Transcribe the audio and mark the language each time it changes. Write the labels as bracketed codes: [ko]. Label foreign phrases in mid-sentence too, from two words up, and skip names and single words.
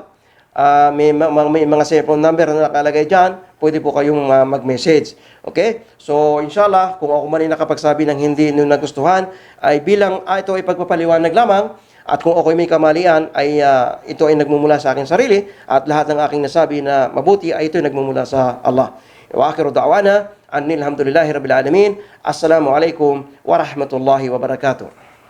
[tl] May mga cellphone number na nakalagay dyan, pwede po kayong mag-message. Okay? So, inshallah, kung ako man ay nakapagsabi ng hindi nyo nagustuhan, ay bilang ito ay pagpapaliwanag lamang, at kung ako ay may kamalian, ay ito ay nagmumula sa aking sarili, at lahat ng aking nasabi na mabuti ay ito ay nagmumula sa Allah. [ar] وآخر دعوانا أن الحمد لله رب العالمين. السلام عليكم ورحمة الله وبركاته.